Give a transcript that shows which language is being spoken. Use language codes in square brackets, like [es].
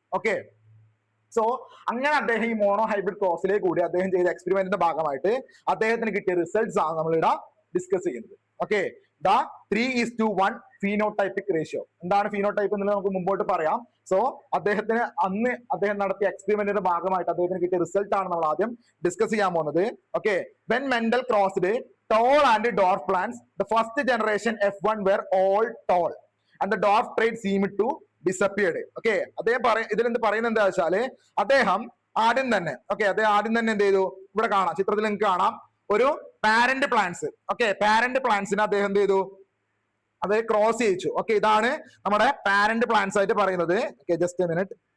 [ml] Okay, so അങ്ങനെ അദ്ദേഹം ഈ മോണോ ഹൈബ്രിഡ് ക്രോസിലേക്ക് കൂടി അദ്ദേഹം ചെയ്ത എക്സ്പെരിമെന്റിന്റെ ഭാഗമായിട്ട് അദ്ദേഹത്തിന് കിട്ടിയ റിസൾട്ട്സ് ആണ് നമ്മളിവിടെ ഡിസ്കസ് ചെയ്യുന്നത്. Okay, the 3:1 phenotypic ratio. എന്താണ് ഫീനോടൈപ്പ് എന്നുള്ളത് നമുക്ക് മുമ്പോട്ട് പറയാം. സോ അന്ന് അദ്ദേഹം നടത്തിയ എക്സ്പെരിമെന്റിന്റെ ഭാഗമായിട്ട് അദ്ദേഹത്തിന് കിട്ടിയ റിസൾട്ട് ആണ് നമ്മൾ ആദ്യം ഡിസ്കസ് ചെയ്യാൻ പോകുന്നത്. [en] Okay, when Mendel crossed tall and dwarf plants, the first generation F1 were all tall and the dwarf trait seemed to disappeared. [ml] Okay, ഇതിൽ എന്ത് പറയുന്നത് എന്താ വെച്ചാല് അദ്ദേഹം ആദ്യം തന്നെ എന്ത് ചെയ്തു? ഇവിടെ കാണാം, ചിത്രത്തിൽ നിങ്ങൾക്ക് കാണാം ഒരു പാരന്റ് പ്ലാന്റ്സ്. ഓക്കെ, പാരന്റ് പ്ലാന്റ്സിനെ അദ്ദേഹം എന്ത് ചെയ്തു? അത് ക്രോസ് ചെയ്യിച്ചു. ഓക്കെ, ഇതാണ് നമ്മുടെ പാരന്റ് പ്ലാന്റ്സ് ആയിട്ട് പറയുന്നത്. Okay, [en] Just a minute.